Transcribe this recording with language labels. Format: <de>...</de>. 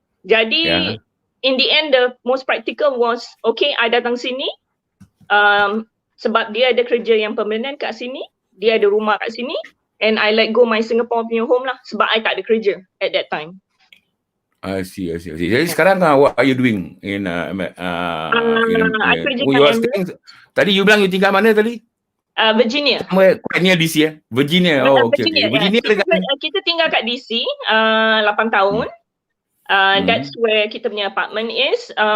<ms>Jadi</ms> <en>in the end, the most practical was, okay,</en> <ms>I datang sini sebab dia ada kerja yang permanent kat sini, dia ada rumah kat sini,</ms> <en>and I let go my Singapore</en> <ms>punya home lah sebab I tak ada kerja</ms> <en>at that time. I see.</en> <ms>Jadi sekarang</ms> <en>what are you doing in</en> <ms>I kerja kat Emirates. Tadi you bilang you tinggal mana tadi?</ms> <en>Virginia. Somewhere quite near DC Virginia. Oh, okay. Virginia</en> <ms>kita tinggal kat DC 8 tahun.</ms> <en>That's where</en> <ms>kita punya</ms> <en>apartment is.</en>